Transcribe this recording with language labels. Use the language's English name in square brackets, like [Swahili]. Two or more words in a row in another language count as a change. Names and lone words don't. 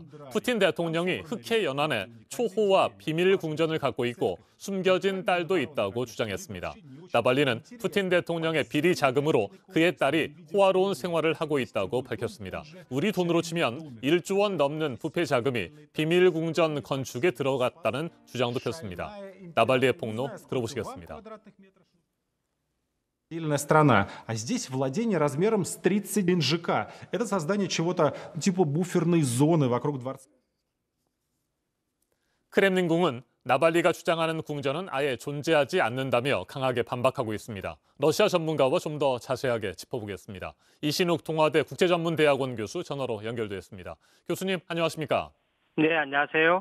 [Korean] 푸틴 대통령이 흑해 연안에 초호와 비밀 궁전을 갖고 있고 숨겨진 딸도 있다고 주장했습니다. 나발리는 푸틴 대통령의 비리 자금으로 그의 딸이 호화로운 생활을 하고 있다고 밝혔습니다. 우리 돈으로 치면 1조 원 넘는 부패 자금이 비밀 궁전 건축에 들어갔다는 주장도 폈습니다. 나발리의 폭로 들어보시겠습니다. [Russian] Отдельная страна, а здесь владение размером с 31 ЖК. Это создание чего-то типа буферной зоны вокруг дворца. [Korean] 크렘린궁은 나발리가 주장하는 궁전은 아예 존재하지 않는다며 강하게 반박하고 있습니다. 러시아 전문가와 좀 더 자세하게 짚어보겠습니다. 이신욱 동아대 국제전문대학원 교수 전화로 연결됐습니다. 교수님 안녕하십니까? 네, 안녕하세요.